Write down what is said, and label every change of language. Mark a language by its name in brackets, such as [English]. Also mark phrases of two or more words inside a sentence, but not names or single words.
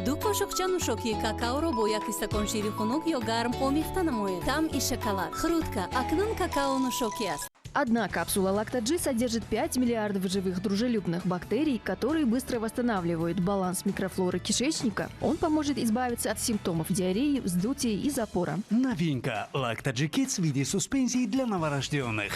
[Tajik] 2 қошуқча нӯшокии какаоро бо 1 стакон шири хунук ё гарм омехта намоед. Тамъи шоколад, хрутка, акнун какао нӯшокӣ аст. [Russian] Одна капсула Lacta-G содержит 5 миллиардов живых дружелюбных бактерий, которые быстро восстанавливают баланс микрофлоры кишечника. Он поможет избавиться от симптомов диареи, вздутия и запора. Новинка Lacta-G Kids в виде суспензий для новорожденных.